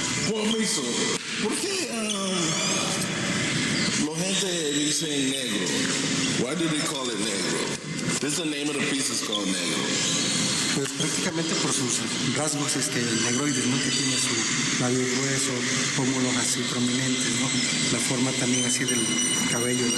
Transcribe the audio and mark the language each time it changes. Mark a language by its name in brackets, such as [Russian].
[Spanish] Permiso, ¿por qué la gente dice negro? [English] Why do they call it negro? This is the name of the piece, is called negro. [Spanish] Pues prácticamente por sus rasgos negroides, ¿no? Que tiene su labio grueso, pómulos así prominentes, ¿no? La forma también así del cabello.